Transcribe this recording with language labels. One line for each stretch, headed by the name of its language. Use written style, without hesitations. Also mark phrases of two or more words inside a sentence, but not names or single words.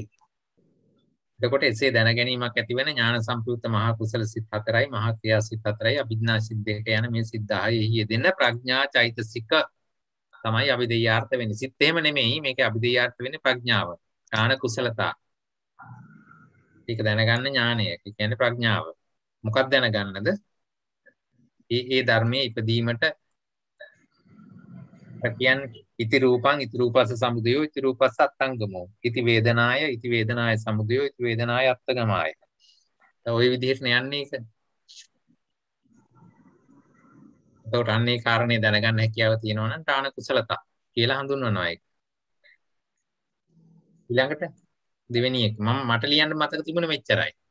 Sinhala: එතකොට එසේ දැන ගැනීමක් ඇති වෙන ඥාන සම්ප්‍රයුක්ත මහා කුසල සිත් 4යි මහා ක්‍රියා සිත් 4යි අභිඥා සිත් 2 යන මේ සිත් 10ෙහි යෙදෙන ප්‍රඥා චෛතසික තමයි අභිදේයාර්ථ වෙන්නේ. සිත් එහෙම නෙමෙයි මේකේ අභිදේයාර්ථ වෙන්නේ ප්‍රඥාව. ඥාන කුසලතා. ඒක දැනගන්න ඥානය. ඒ කියන්නේ ප්‍රඥාව. මොකක්ද දැනගන්නද? ඒ ධර්මයේ ඉපදීමට කියන්නේ
Pali: ඉති රූපං ඉති රූපස්ස සමුදයෝ ඉති රූපස්ස අත්තංගමෝ ඉති වේදනාය සමුදයෝ ඉති වේදනාය අත්තගමාය.
Sinhala: ඔය විදිහට යන්නේ ඒක. එතකොට අන්නේ කාරණේ දැනගන්න හැකියාව තියෙනවා නම් තාන කුසලතා කියලා හඳුන්වනවා ඒක. ඊළඟට දෙවෙනි එක මට ලියන්න මතක තිබුණේ මෙච්චරයි.